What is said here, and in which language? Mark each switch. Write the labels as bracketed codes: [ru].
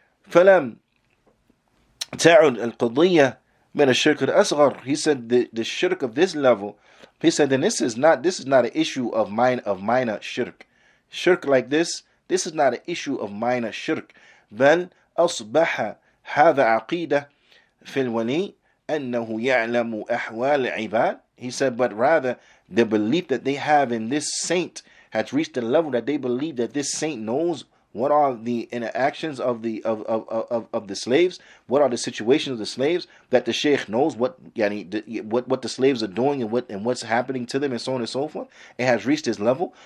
[ar] فلم تعد القضية من الشرك الأصغر. [en] He said the shirk of this level. He said then this is not an issue of minor shirk. Shirk like this is not an issue of minor shirk. [ar] بل أصبح هذا عقيدة في الولي أنه يعلم أحوال العباد. [en] He said, but rather the belief that they have in this saint has reached the level that they believe that this saint knows what are the interactions of the slaves, what are the situations of the slaves, that the sheikh knows what the slaves are doing and what's happening to them, and so on and so forth. It has reached this level.